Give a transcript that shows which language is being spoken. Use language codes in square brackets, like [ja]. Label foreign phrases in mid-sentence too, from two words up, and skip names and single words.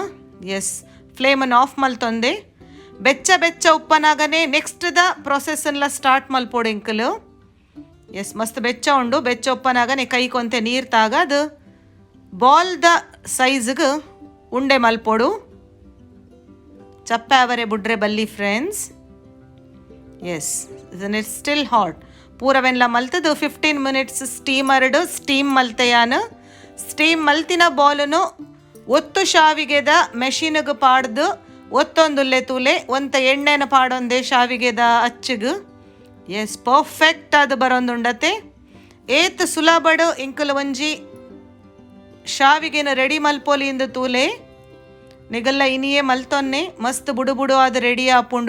[tcy] ಎಸ್ ಫ್ಲೇಮನ್ನು ಆಫ್ ಮಲ್ತೊಂದೆ ಬೆಚ್ಚ ಬೆಚ್ಚ ಉಪ್ಪನಾಗನೆ ನೆಕ್ಸ್ಟ್ ದ ಪ್ರೊಸೆಸ್ಸನ್ಲ ಸ್ಟಾರ್ಟ್ ಮಲ್ಪೋಡು ಎಂಕಲು. ಎಸ್ ಮಸ್ತ್ ಬೆಚ್ಚ ಉಂಡು. ಬೆಚ್ಚ ಉಪ್ಪನಾಗನೆ ಕೈ ಕೊಂತೆ ನೀರು ತಾಗ ಅದು ಬಾಲ್ದ ಸೈಜ್ಗೆ ಉಂಡೆ ಮಲ್ಪೋಡು. ಚಪ್ಪೆ ಅವರೇ ಬುಡ್ರೆ ಬಲ್ಲಿ ಫ್ರೆಂಡ್ಸ್. [en] yes it's still hot. [tcy] ಪೂರವೆಲ್ಲ ಮಲ್ತದು 15 [en] minutes steam [tcy] ಮಲ್ತೆಯಾನು. ಸ್ಟೀಮ್ ಮಲ್ತಿನ ಬಾಲನು ಒತ್ತು ಶಾವಿಗೆದ ಮೆಷಿನ್ಗೆ ಪಾಡ್ದು ಒತ್ತೊಂದುಲ್ಲೆ ತೂಲೆ ಒಂತ ಎಣ್ಣೆನ ಪಾಡೊಂದೆ ಶಾವಿಗೆದ ಅಚ್ಚಿಗೆ. [en] yes perfect [tcy] ಅದು ಬರೋಂದುಂಡತೆ ಏತ್ ಸುಲಭಡು ಇಂಕಲು ಒಂಜಿ ಶಾವಿಗೆನ ರೆಡಿ ಮಲ್ಪೋಲಿಂದ ತೂಲೆ ನಿಗಲ್ಲ ಇನಿಯೇ ಮಲ್ತೊನ್ನೆ ಮಸ್ತ್ ಬುಡು ಬುಡು ಅದು ರೆಡಿ ಆಪುಂಡು.